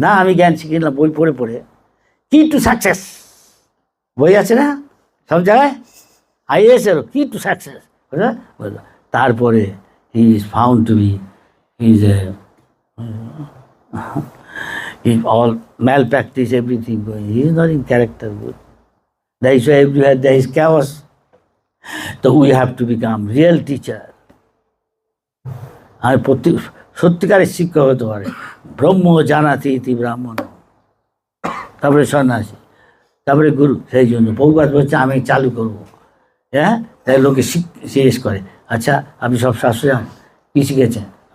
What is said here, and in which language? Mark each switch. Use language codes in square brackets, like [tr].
[bn] না আমি জ্ঞান শিখে নিলাম বই পড়ে পড়ে, কি টু সাকসেস বই আছে না সব জায়গায়, IAS এরও কি টু সাকসেস, বুঝলো? [en] তারপরে he is found to be, he is all malpractice, everything going. He is not in character good. That is why everywhere there is chaos. So we have to become real teacher. [bn] আর প্রত্যেক সত্যিকারের শিক্ষক হতে পারে। [sa] ব্রহ্ম জানাতি ইতি ব্রাহ্মণ, [bn] তারপরে সন্ন্যাসী, তারপরে গুরু। সেই জন্য বহুবার বলছে আমি চালু করব, হ্যাঁ, তাই লোকে জিজ্ঞেস করে, আচ্ছা আপনি সব শাস্ত্র জানেন, কী শিখেছেন?